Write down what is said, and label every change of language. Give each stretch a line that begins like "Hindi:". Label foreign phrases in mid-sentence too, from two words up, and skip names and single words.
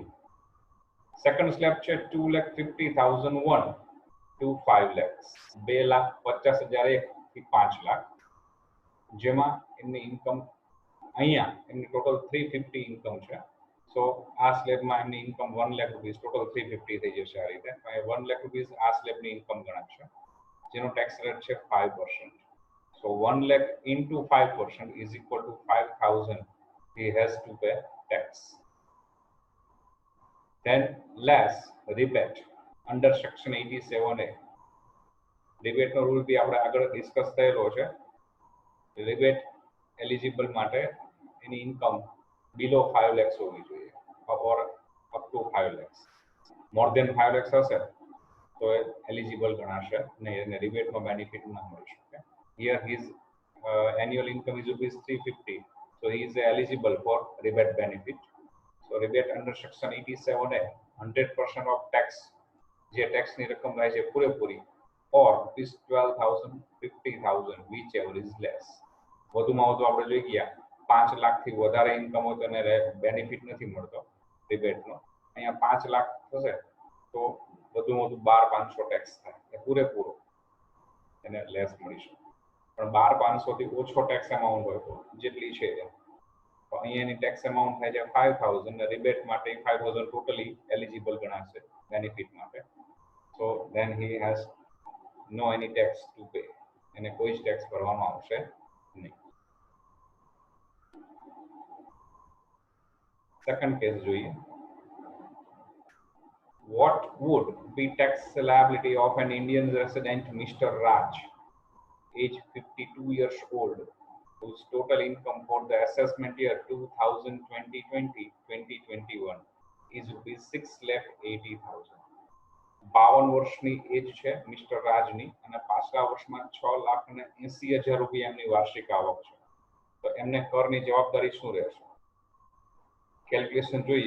Gujarati: સેકન્ડ સ્લેબ છે
English: 2,50,001 to 5 lakhs,
Gujarati: 2,50,001 થી 5 લાખ, જેમાં એમની ઇન્કમ અહીંયા એમની ટોટલ 350 ઇન્કમ છે. સો આ સ્લેબમાં એમની ઇન્કમ 1 લાખ રૂપીસ, ટોટલ 350 થઈ જશે. આ રીતે 1 લાખ રૂપીસ આ સ્લેબની ઇન્કમ ગણાશે, જેનો ટેક્સ રેટ છે 5%.
English: સો 1 lakh into 5% is equal to 5,000 he has to pay tax. Then less rebate under section 87A.
Gujarati: રિબેટ નો રૂલ બી આપણે આગળ ડિસ્કસ થયેલો છે. રિબેટ એલિજિબલ માટે એની ઇન્કમ
English: below 5 lakhs
Gujarati: હોવી જોઈએ,
English: or up to 5 lakhs. more than 5 lakhs
Gujarati: હશે તો એ એલિજિબલ ગણાશે નહીં, એને રિબેટનો બેનિફિટ ન મળી શકે.
English: Here his annual income is ₹350, so he is eligible for rebate benefit. So rebate under section 87A, 100% of tax,
Gujarati: જે ટેક્સની રકમ રહે છે પૂરેપૂરી,
English: or rupees 12,000, 50,000, whichever is less.
Gujarati: વધુમાં વધુ આપણે જોઈ ગયા 5 લાખથી વધારે ઇન્કમ હોય તો એને બેનિફિટ નથી મળતો રિબેટનો. અહીંયા 5 લાખ થશે તો વધુમાં વધુ 12,500 ટેક્સ થાય, એ પૂરેપૂરો એને લેસ મળી શકે. પણ 12,500 થી ઓછો ટેક્સ અમાઉન્ટ હોય તો જેટલી છે તો અહીંયા એની ટેક્સ અમાઉન્ટ થાય છે 5,000, ને રિબેટ માટે 5,000
English: totally eligible
Gujarati: ગણાશે બેનિફિટ માટે.
English: So then he has no any tax to pay,
Gujarati: એને કોઈ જ ટેક્સ ભરવાનો આવશે નહીં. સેકન્ડ કેસ જોઈએ.
English: What would be tax liability of an Indian resident, Mr. Raj, age 52 years old, whose total income for the assessment year 2020-2021 is ₹6,80,000.
Gujarati: 52 વર્ષની એજ છે મિસ્ટર રાજની, અને પાછલા વર્ષમાં 6,80,000 રૂપિયા એમની વાર્ષિક આવક છે. તો એમને કરની જવાબદારી શું રહેશે? કેલ્ક્યુલેશન જોઈએ.